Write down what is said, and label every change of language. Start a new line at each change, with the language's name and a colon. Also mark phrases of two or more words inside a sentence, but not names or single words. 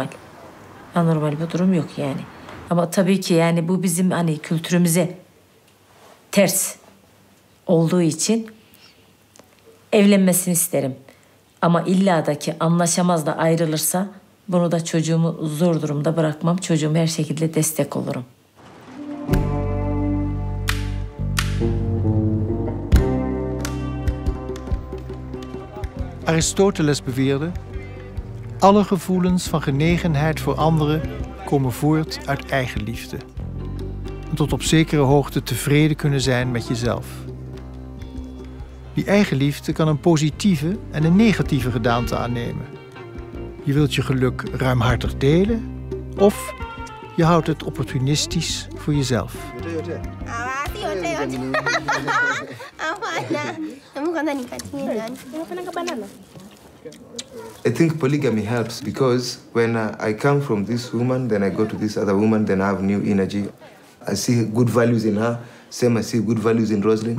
Turkish: Anormal bir durum yok yani. Ama tabii ki yani bu bizim hani kültürümüze ters olduğu için evlenmesini isterim. Ama illa da ki anlaşamaz da ayrılırsa bunu da çocuğumu zor durumda bırakmam. Çocuğuma her şekilde destek olurum.
Dutch: Aristoteles beweerde: alle gevoelens van genegenheid voor anderen komen voort uit eigenliefde. En tot op zekere hoogte tevreden kunnen zijn met jezelf. Die eigenliefde kan een positieve en een negatieve gedaante aannemen. Je wilt je geluk ruimhartig delen of je houdt het opportunistisch voor jezelf.
English: I think polygamy helps because when I come from this woman, then I go to this other woman, then I have new energy. I see good values in her, same I see good values in Rosalind.